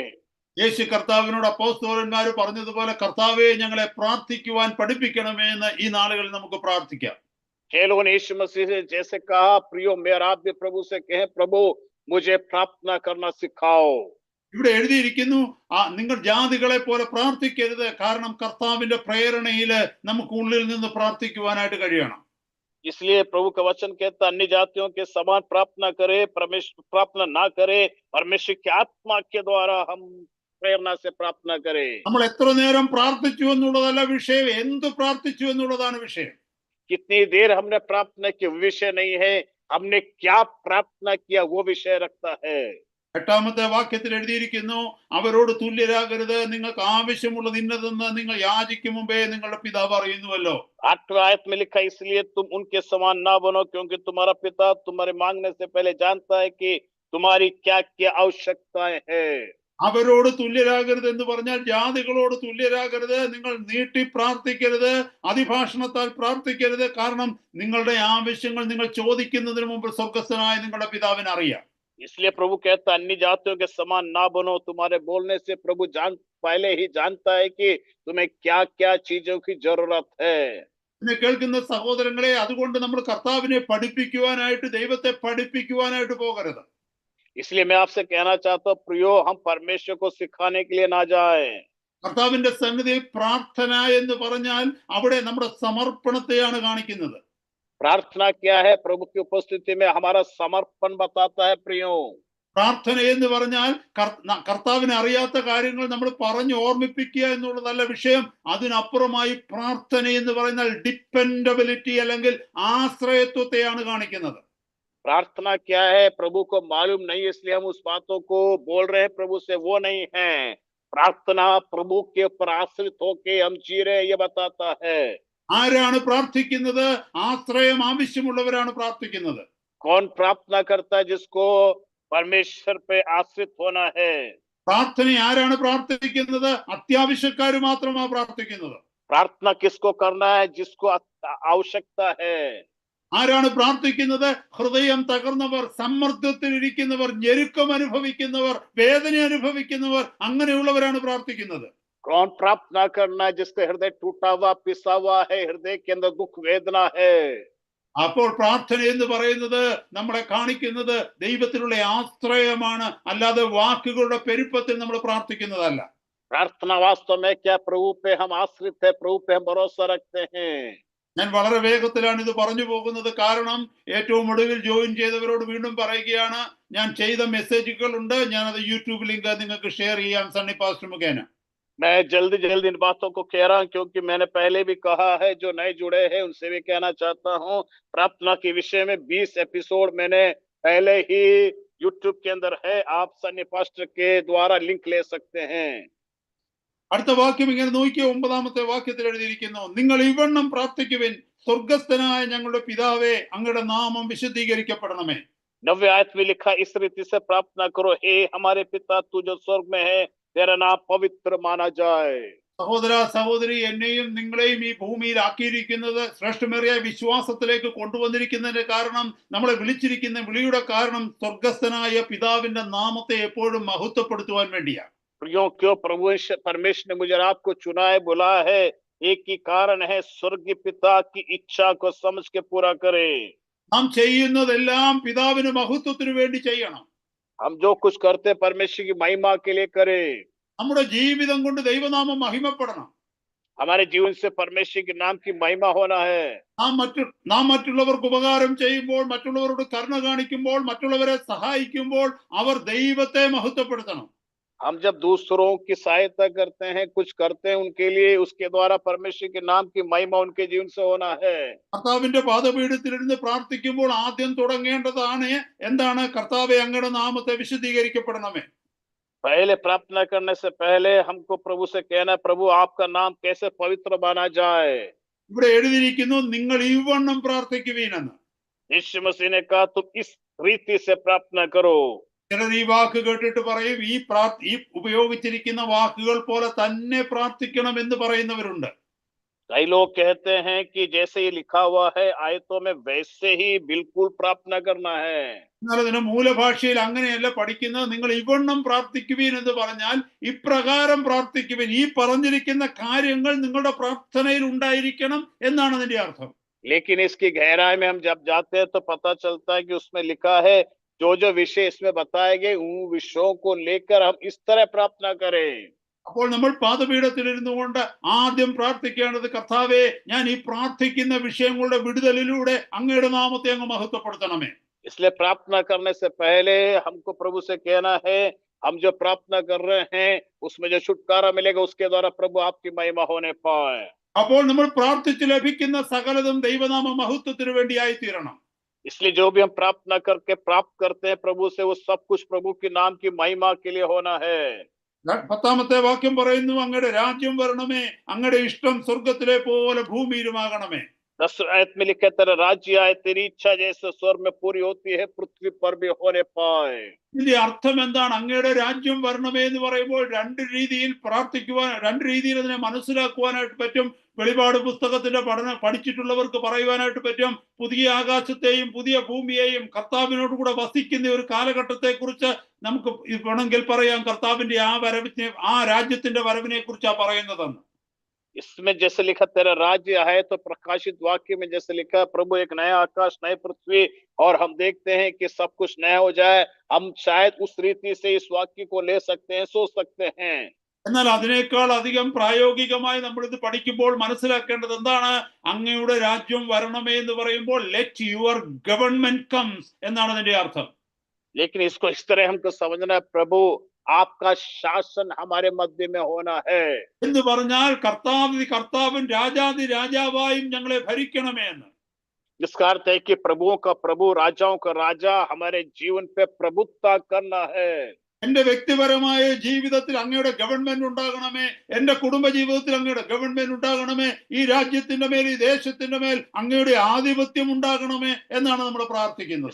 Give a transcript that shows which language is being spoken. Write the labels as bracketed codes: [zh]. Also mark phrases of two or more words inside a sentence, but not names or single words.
[ml] യേശു കർത്താവിനോട് അപ്പോസ്തലന്മാർ പറഞ്ഞതുപോലെ, കർത്താവേ ഞങ്ങളെ പ്രാർത്ഥിക്കുവാൻ പഠിപ്പിക്കണമേ എന്ന് ഈ നാളുകളിൽ നമുക്ക് പ്രാർത്ഥിക്കാം. [hi] लोगों ने यीशु मसीह से जैसे कहा, प्रियो मेरा आप भी प्रभु से कहें, प्रभु मुझे प्रार्थना करना सिखाओ। [ml] ഇവിടെ എഴുതിയിരിക്കുന്നു, നിങ്ങൾ ജാതികളെ പോലെ പ്രാർത്ഥിക്കരുത്, കാരണം കർത്താവിന്റെ പ്രേരണയില് നമുക്ക് ഉള്ളിൽ നിന്ന് പ്രാർത്ഥിക്കുവാനായിട്ട് കഴിയണം. [hi] इसलिए प्रभु का वचन कहता, अन्य जातियों के समान प्रार्थना करे, परमेश्वर प्रार्थना ना करे, परमेश्वर की आत्मा के द्वारा हम प्रेरणा से प्रार्थना करें। [ml] നമ്മൾ എത്ര നേരം പ്രാർത്ഥിച്ചു എന്നുള്ളതല്ല വിഷയം, എന്ത് പ്രാർത്ഥിച്ചു എന്നുള്ളതാണ് വിഷയം. [hi] कितनी देर हमने प्रार्थना की विषय नहीं है, हमने क्या प्रार्थना किया वो विषय रखता है। [ml] 8-ാമത്തെ വാക്യത്തിൽ എഴുതിയിരിക്കുന്നു, അവരോട് തുല്യരാകരുത്, നിങ്ങൾക്ക് ആവശ്യമുള്ളത് ഇന്നതെന്ന് നിങ്ങൾ യാചിക്കും മുമ്പേ നിങ്ങളുടെ പിതാവ് അറിയുന്നുവല്ലോ. [hi] 8वें आयत में लिखा, इसलिए तुम उनके समान ना बनो, क्योंकि तुम्हारा पिता तुम्हारे मांगने से पहले जानता है कि तुम्हारी क्या क्या आवश्यकताएं हैं। [ml] അവരോട് തുല്യരാകരുത് എന്ന് പറഞ്ഞാൽ ജാതികളോട് തുല്യരാകരുത്, നിങ്ങൾ നീട്ടി പ്രാർത്ഥിക്കരുത്, അതിഭാഷണത്താൽ പ്രാർത്ഥിക്കരുത്, കാരണം നിങ്ങളുടെ ആവശ്യങ്ങൾ നിങ്ങൾ ചോദിക്കുന്നതിന് മുമ്പ് സ്വർഗ്ഗസ്ഥനായ നിങ്ങളുടെ പിതാവിന് അറിയാം. [hi] इसलिए प्रभु कहता, अन्य जातियों के समान ना बनो, तुम्हारे बोलने से प्रभु पहले ही जानता है कि तुम्हें क्या क्या चीजों की जरूरत है। [ml] എന്നെ കേൾക്കുന്ന സഹോദരങ്ങളെ, അതുകൊണ്ട് നമ്മൾ കർത്താവിനെ പഠിപ്പിക്കുവാനായിട്ട്, ദൈവത്തെ പഠിപ്പിക്കുവാനായിട്ട് പോകരുത്. [hi] इसलिए मैं आपसे कहना चाहता हूँ, प्रियो हम परमेश्वर को सिखाने के लिए ना जाए। [ml] കർത്താവിന്റെ സന്നിധിയിൽ പ്രാർത്ഥന എന്ന് പറഞ്ഞാൽ അവിടെ നമ്മുടെ സമർപ്പണത്തെയാണ് കാണിക്കുന്നത്. [hi] प्रार्थना क्या है? प्रभु की उपस्थिति में हमारा समर्पण बताता है। प्रियो [ml] പ്രാർത്ഥന എന്ന് പറഞ്ഞാൽ കർത്താവിനെ അറിയാത്ത കാര്യങ്ങൾ നമ്മൾ പറഞ്ഞു ഓർമ്മിപ്പിക്കുക എന്നുള്ളതല്ല വിഷയം. അതിനപ്പുറമായി പ്രാർത്ഥന എന്ന് പറയുന്നത് ഡിപ്പെൻഡബിലിറ്റി അല്ലെങ്കിൽ ആശ്രയത്വത്തെയാണ് കാണിക്കുന്നത്. [hi] प्रार्थना क्या है? प्रभु को मालूम नहीं, इसलिए हम उस बातों को बोल रहे हैं प्रभु से, वो नहीं है। प्रार्थना प्रभु के ऊपर आश्रित होके हम जी रहे, ये बताता है। [ml] ആരാണ് പ്രാർത്ഥിക്കുന്നത്? ആശ്രയം ആവശ്യമുള്ളവരാണ് പ്രാർത്ഥിക്കുന്നത്. [hi] कौन प्रार्थना करता है? जिसको परमेश्वर पे आश्रित होना है। [ml] പ്രാർത്ഥന ആരാണ് പ്രാർത്ഥിക്കുന്നത്? അത്യാവശ്യക്കാർ മാത്രമാണ് പ്രാർത്ഥിക്കുന്നത്. [hi] प्रार्थना किसको करना है? जिसको आवश्यकता है। [ml] ആരാണ് പ്രാർത്ഥിക്കുന്നത്? ഹൃദയം തകർന്നവർ, സമ്മർദ്ദത്തിൽ ഇരിക്കുന്നവർ, ഞെരുക്കം അനുഭവിക്കുന്നവർ, വേദന അനുഭവിക്കുന്നവർ, അങ്ങനെയുള്ളവരാണ് പ്രാർത്ഥിക്കുന്നത്. [hi] कौन प्रार्थना करना है? जिसका हृदय टूटा हुआ, पिसा हुआ है, हृदय के अंदर दुख वेदना है। [ml] അപ്പോൾ പ്രാർത്ഥന എന്ന് പറയുന്നത് നമ്മളെ കാണിക്കുന്നത് ദൈവത്തിലുള്ള ആശ്രയമാണ്, അല്ലാതെ വാക്കുകളുടെ പെരുപ്പത്തിൽ നമ്മൾ പ്രാർത്ഥിക്കുന്നതല്ല. [hi] प्रार्थना वास्तव में क्या? प्रभु पे हम आश्रित है, प्रभु पे हम भरोसा रखते हैं। [ml] ഞാൻ വളരെ വേഗത്തിലാണ് ഇത് പറഞ്ഞു പോകുന്നത്, കാരണം ഏറ്റവും ഒടുവിൽ ജോയിൻ ചെയ്തവരോട് വീണ്ടും പറയുകയാണ്, ഞാൻ ചെയ്ത മെസ്സേജുകൾ ഉണ്ട്, ഞാനത് യൂട്യൂബ് ലിങ്ക് നിങ്ങൾക്ക് ഷെയർ ചെയ്യാം സണ്ണി പാസ്റ്റർ മുഖേന. [hi] मैं जल्दी जल्दी इन बातों को कह रहा हूं क्योंकि मैंने पहले भी कहा है, जो नए जुड़े हैं उनसे भी कहना चाहता हूं, प्रार्थना के विषय में 20 एपिसोड मैंने पहले ही यूट्यूब के अंदर है, आप सन्नी पास्टर के द्वारा लिंक ले सकते हैं। [ml] അടുത്ത വാക്യം ഇങ്ങനെ നോക്കിയ 9-ാമത്തെ വാക്യത്തിൽ എഴുതിയിരിക്കുന്നു, നിങ്ങൾ ഇവണ്ണം പ്രാർത്ഥിക്കുവിൻ, സ്വർഗസ്ഥനായ ഞങ്ങളുടെ പിതാവേ, അങ്ങയുടെ നാമം വിശുദ്ധീകരിക്കപ്പെടണമേ. [hi] 9वीं आयत में लिखा, इस रीति से प्रार्थना करो, हे हमारे पिता तू जो स्वर्ग में है, तेरा नाम पवित्र माना जाए। [ml] സഹോദര സഹോദരി, എന്നെയും നിങ്ങളെയും ഈ ഭൂമിയിൽ ആക്കിയിരിക്കുന്നത് ശ്രേഷ്ഠമേറിയ വിശ്വാസത്തിലേക്ക് കൊണ്ടുവന്നിരിക്കുന്നതിന്റെ കാരണം, നമ്മളെ വിളിച്ചിരിക്കുന്ന വിളിയുടെ കാരണം സ്വർഗസ്ഥനായ പിതാവിന്റെ നാമത്തെ എപ്പോഴും മഹത്വപ്പെടുത്തുവാൻ വേണ്ടിയാണ്. [hi] क्यों प्रभु परमेश्वर ने मुझे आपको चुना है, बुलाया है, एक ही कारण है, स्वर्गीय पिता की इच्छा को समझ के पूरा करे। [ml] നാം ചെയ്യുന്നതെല്ലാം പിതാവിന് മഹത്വത്തിന് വേണ്ടി ചെയ്യണം. [hi] हम जो कुछ करते परमेश्वर की महिमा के लिए करें। [ml] നമ്മുടെ ജീവിതം കൊണ്ട് ദൈവനാമം മഹിമപ്പെടണം. [hi] हमारे जीवन से परमेश्वर के नाम की महिमा होना है। [ml] നാം മറ്റുള്ളവർക്ക് ഉപകാരം ചെയ്യുമ്പോൾ, മറ്റുള്ളവരോട് കരുണ കാണിക്കുമ്പോൾ, മറ്റുള്ളവരെ സഹായിക്കുമ്പോൾ അവർ ദൈവത്തെ മഹത്വപ്പെടുത്തണം. [hi] हम जब दूसरों की सहायता करते हैं, कुछ करते हैं उनके लिए, उसके द्वारा परमेश्वर के नाम की महिमा उनके जीवन से होना है। [ml] കർത്താവിന്റെ പാദപീഠത്തിലിരുന്ന് പ്രാർത്ഥിക്കുമ്പോൾ ആദ്യം തുടങ്ങേണ്ടതാണ് എന്താണ്? കർത്താവേ, അങ്ങയുടെ നാമത്തെ വിശുദ്ധീകരിക്കപ്പെടണമേ. [hi] पहले प्रार्थना करने से पहले हमको प्रभु से कहना, प्रभु आपका नाम कैसे पवित्र माना जाए। [ml] ഇവിടെ എഴുതിയിരിക്കുന്നു, നിങ്ങൾ ഇവണ്ണം പ്രാർത്ഥിക്കുവീനെന്ന്. [hi] यीशु मसीह ने कहा, तुम इस रीति से प्रार्थना करो। [ml] ചിലർ ഈ വാക്ക് കേട്ടിട്ട് പറയും, ഈ ഉപയോഗിച്ചിരിക്കുന്ന വാക്കുകൾ പോലെ തന്നെ പ്രാർത്ഥിക്കണം എന്ന് പറയുന്നവരുണ്ട്. [hi] कई लोग कहते हैं कि जैसे ये लिखा हुआ है आयतों में, वैसे ही बिल्कुल प्रार्थना करना है। [ml] എന്നാൽ അതിന് മൂലഭാഷയിൽ അങ്ങനെയല്ല പഠിക്കുന്നത്. നിങ്ങൾ ഇവണ്ണം പ്രാർത്ഥിക്കുവീൻ എന്ന് പറഞ്ഞാൽ ഇപ്രകാരം പ്രാർത്ഥിക്കുവിൻ, ഈ പറഞ്ഞിരിക്കുന്ന കാര്യങ്ങൾ നിങ്ങളുടെ പ്രാർത്ഥനയിൽ ഉണ്ടായിരിക്കണം എന്നാണ് അതിന്റെ അർത്ഥം. [hi] लेकिन इसकी गहराई में हम जब जाते हैं तो पता चलता है कि उसमें लिखा है, जो जो विषय इसमें बताए गए उन विषयों को लेकर हम इस तरह प्रार्थना करें। [ml] അപ്പോൾ നമ്മൾ പാദപീഠത്തിലിരുന്നു കൊണ്ട് ആദ്യം പ്രാർത്ഥിക്കേണ്ടത്, കർത്താവേ, ഞാൻ ഈ പ്രാർത്ഥിക്കുന്ന വിഷയങ്ങളുടെ വിടുതലിലൂടെ അങ്ങയുടെ നാമത്തെ അങ്ങ് മഹത്വപ്പെടുത്തണമേ. [hi] इसलिए प्रार्थना करने से पहले हमको प्रभु से कहना है, हम जो प्रार्थना कर रहे हैं उसमें जो छुटकारा मिलेगा उसके द्वारा प्रभु आपकी महिमा होने पाए। [ml] അപ്പോൾ നമ്മൾ പ്രാർത്ഥിച്ച് ലഭിക്കുന്ന സകലതും ദൈവനാമ മഹത്വത്തിന് വേണ്ടിയായി തീരണം. [hi] इसलिए जो भी हम प्रार्थना करके प्राप्त करते हैं प्रभु से, वो सब कुछ प्रभु के नाम की महिमा के लिए होना है। [ml] 10ാമത്തെ വാക്യം പറയുന്നു, അങ്ങയുടെ രാജ്യം വരണമേ, അങ്ങയുടെ ഇഷ്ടം സ്വർഗത്തിലെ പോലെ ഭൂമിയിലുമാകണമേ. [hi] 10 आयत में लिखा, तेरा राज्य आए, तेरी इच्छा जैसे स्वर्ग में पूरी होती है पृथ्वी पर भी होने पाए। [ml] ഇതിന്റെ അർത്ഥം എന്താണ്? അങ്ങയുടെ രാജ്യം വരണമേ എന്ന് പറയുമ്പോൾ രണ്ട് രീതിയിൽ പ്രാർത്ഥിക്കുവാൻ, രണ്ട് രീതിയിൽ അതിനെ മനസ്സിലാക്കുവാനായിട്ട് പറ്റും. വെളിപാട് പുസ്തകത്തിന്റെ പഠിച്ചിട്ടുള്ളവർക്ക് പറയുവാനായിട്ട് പറ്റും, പുതിയ ആകാശത്തെയും പുതിയ ഭൂമിയെയും കർത്താവിനോട് കൂടെ വസിക്കുന്ന ഒരു കാലഘട്ടത്തെ കുറിച്ച് നമുക്ക് വേണമെങ്കിൽ പറയാം. കർത്താവിന്റെ ആ രാജ്യത്തിന്റെ വരവിനെ കുറിച്ചാ പറയുന്നതെന്ന്. [hi] इसमें जैसे लिखा, तेरा राज्य है, तो प्रकाशित वाक्य में जैसे लिखा, प्रभु एक नया आकाश, नई पृथ्वी, और हम देखते हैं कि सब कुछ नया हो जाए। हम शायद उस रीति से इस वाक्य को ले सकते हैं, सोच सकते हैं। [ml] എന്നാൽ അതിനേക്കാൾ അധികം പ്രായോഗികമായി നമ്മൾ ഇത് പഠിക്കുമ്പോൾ മനസ്സിലാക്കേണ്ടത് എന്താണ്? അങ്ങയുടെ രാജ്യം വരണമേ എന്ന് പറയുമ്പോൾ [en] let your government comes [ml] എന്നാണ് അതിന്റെ അർത്ഥം. [hi] लेकिन इसको इस तरह हमको समझना है, प्रभु आपका शासन हमारे मध्य में होना है। [ml] എന്ന് പറഞ്ഞാൽ കർത്താവും രാജാതി രാജാവായും ഞങ്ങളെ ഭരിക്കണമേ എന്ന്. [hi] जिसका अर्थ है कि प्रभुओं का प्रभु, राजाओं का राजा हमारे जीवन पे प्रभुत्व करना है। [ml] എന്റെ വ്യക്തിപരമായ ജീവിതത്തിൽ അങ്ങയുടെ ഗവൺമെന്റ് ഉണ്ടാകണമേ, എന്റെ കുടുംബ ജീവിതത്തിൽ അങ്ങയുടെ ഗവൺമെന്റ് ഉണ്ടാകണമേ, ഈ രാജ്യത്തിന്റെ മേൽ, ഈ ദേശത്തിന്റെ മേൽ അങ്ങയുടെ ആധിപത്യം ഉണ്ടാകണമേ എന്നാണ് നമ്മൾ പ്രാർത്ഥിക്കുന്നത്.